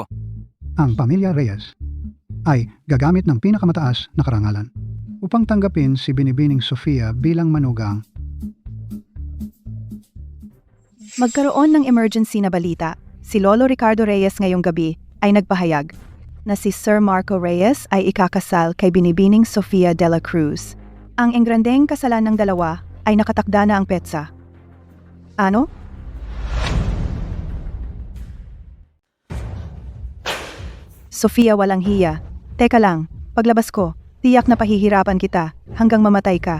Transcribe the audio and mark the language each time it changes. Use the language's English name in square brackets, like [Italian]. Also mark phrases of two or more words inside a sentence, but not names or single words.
[Filipino] Ang pamilya Reyes ay gagamit ng pinakamataas na karangalan upang tanggapin si Binibining Sofia bilang manugang. Magkaroon ng emergency na balita. Si Lolo Ricardo Reyes ngayong gabi ay nagpahayag na si Sir Marco Reyes ay ikakasal kay Binibining Sofia de la Cruz. Ang engrandeng kasalan ng dalawa ay nakatakda na ang petsa. Ano? Sofia, walang hiya. Teka lang, paglabas ko, tiyak na pahihirapan kita hanggang mamatay ka.